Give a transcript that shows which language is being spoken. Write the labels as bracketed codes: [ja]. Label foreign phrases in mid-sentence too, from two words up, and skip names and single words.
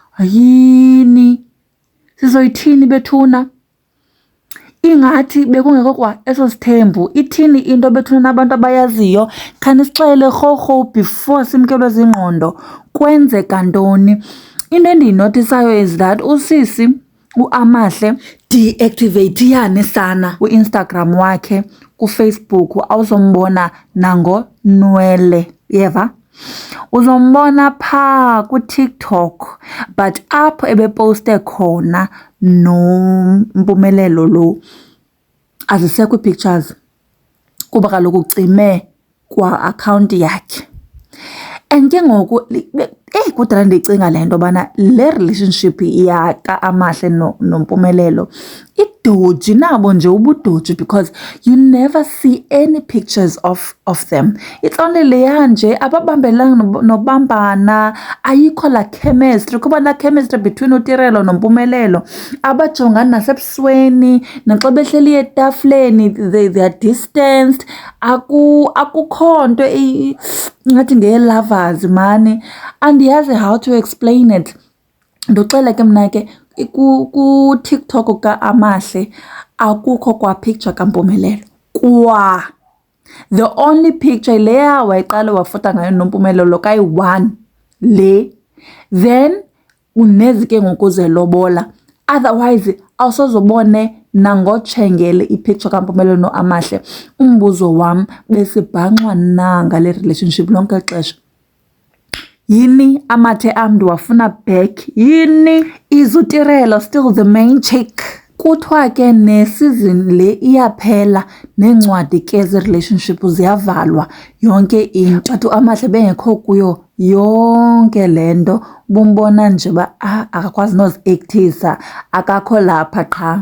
[xh] Yini? Sizoyithini bethuna? Ingathi bekungekho kwa eso sithembu. Ithini into bethuna nabantu abayaziyo? Khanisixele rhorho before simkelwe zingqondo. Kwenzeka ntoni? Into endiyinotisayo [en] is that [xh] usisi uAmahle deactivate yani sana uInstagram wakhe, kuFacebook awuzombona nangonwele, yeva? Uzombona phaa kuTikTok, but apho ebeposte khona noMpumelelo lo azisekho pictures kuba kaloku ucime kwa account yakhe. And ke ngoku kudala ndicinga le nto bana le relationship kaAmahle noMpumelelo idoji nabo nje ubudoji, [en] because you never see any pictures of them. It's only [xh] leya nje ababambelana nobambana, ayikho la chemistry. Kuba la chemistry between uTirelo noMpumelelo, abajongana nasebusweni naxa behleli etafuleni [en] they are distanced. [xh] Akukho nto ngathi ngeye-lovers mani, andiyazi [en] how to explain it. [xh] Ndoxela ke mna ke ku-TikTok kaAmahle akukho kwa picture kaMpumelelo kwa. [en] The only picture [xh] leya wayiqala wafota ngayo noMpumelelo kayi-1 le, then unezi ke ngoku zelobola. Otherwise awusozobone nangotshengele ipicture kaMpumelelo noAmahle. Umbuzo wam besibhanxwa na ngale relationship lonke ixesha. Yini amathe am ndiwafuna back? Yini? [en] Is uTirelo still the main chick? [xh] Kuthiwa ke ne-season le iyaphela, neencwadi ke ze-relationship ziyavalwa, yonke into. But uAmahle bengekho kuyo yonke le nto, bumbona nje uba akakwazi nozi-ektisa, akakho lapha qha.